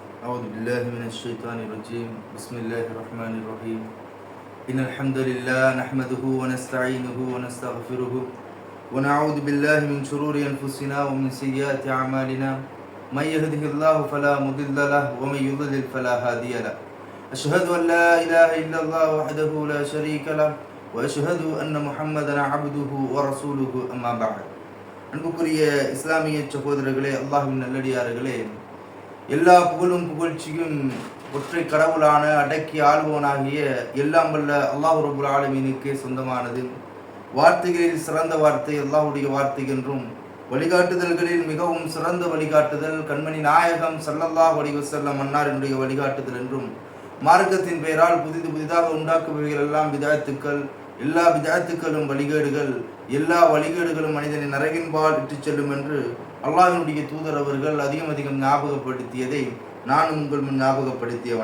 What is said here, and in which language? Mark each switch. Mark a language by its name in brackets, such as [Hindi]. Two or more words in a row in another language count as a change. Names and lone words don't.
[Arabic] أعوذ بالله من الشيطان الرجيم بسم الله الرحمن الرحيم إن الحمد لله نحمده ونستعينه ونستغفره ونعوذ بالله من شرور أنفسنا ومن سيئات أعمالنا من يهده الله فلا مضل له ومن يضلل فلا هادي له أشهد أن لا إله إلا الله وحده لا شريك له وأشهد أن محمدا عبده ورسوله أما بعد [Tamil] அன்புக்குரிய இஸ்லாமிய சகோதரர்களே, அல்லாஹ்வின் நல்லடியார்களே, எல்லா புகழும் புகழ்ச்சியும் ஒற்றை கடவுளான அடக்கி ஆள்வோனாகிய எல்லாம் வல்ல அல்லாஹ் ரப்புல் ஆலமீனுக்கே சொந்தமானது. வார்த்தைகளில் சிறந்த வார்த்தை அல்லாஹ்வுடைய வார்த்தை என்றும், வழிகாட்டுதல்களில் மிகவும் சிறந்த வழிகாட்டுதல் கண்மணி நாயகம் [Arabic] صلى الله عليه وسلم [Tamil] அன்னாரினுடைய வழிகாட்டுதல் என்றும், மார்க்கத்தின் பெயரால் புதிதாக உண்டாக்குபவைகள் எல்லாம் பிதஅத்துக்கள், எல்லா பிதஅத்துக்களும் வழிகேடுகள், எல்லா வழிகேடுகளும் மனிதனை நரகின்பால் இட்டுச் செல்லும் என்று அல்லாஹ்வினுடைய தூதர் அவர்கள் அதிகம் ஞாபகப்படுத்தியதை நான் உங்கள் முன் ஞாபகப்படுத்தியவன.